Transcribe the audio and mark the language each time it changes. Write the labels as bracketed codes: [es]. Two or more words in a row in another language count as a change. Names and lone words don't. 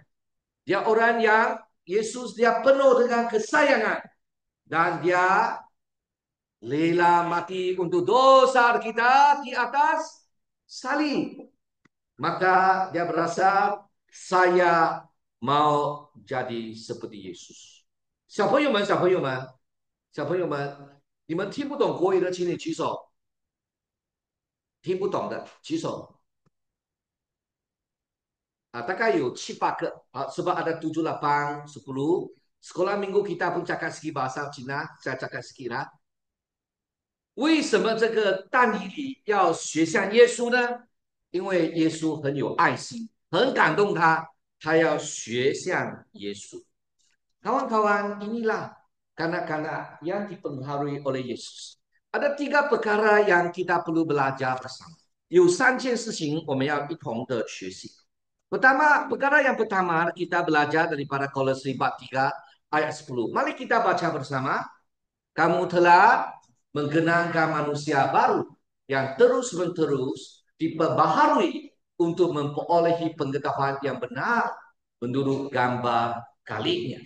[ms] Dia orang yang Yesus dia penuh dengan kesayangan. Dan dia rela mati untuk dosa kita di atas salib. Maka dia berasa saya mau jadi seperti Yesus. [zh] 小朋友们，你们听不懂国语的，请你举手。听不懂的举手。大概有7、8个. [ms] Sebab ada 7, 8, 10. Sekolah minggu kita pun cakap sikit bahasa Cina. Saya cakap sikit lah. [zh] 为什么这个但以理要学像耶稣呢？因为耶稣很有爱心，很感动他，他要学像耶稣。 [ms] Kawan-kawan, inilah kanak-kanak yang dipengaruhi oleh Yesus. Ada 3 perkara yang kita perlu belajar bersama. [zh] 有3件事情我们要一同的学习。 [ms] perkara yang pertama kita belajar daripada Kolose bab 3 ayat 10. Mari kita baca bersama. Kamu telah menggenangkan manusia baru yang terus-menerus diperbaharui untuk memperolehi pengetahuan yang benar menurut gambar kalinya.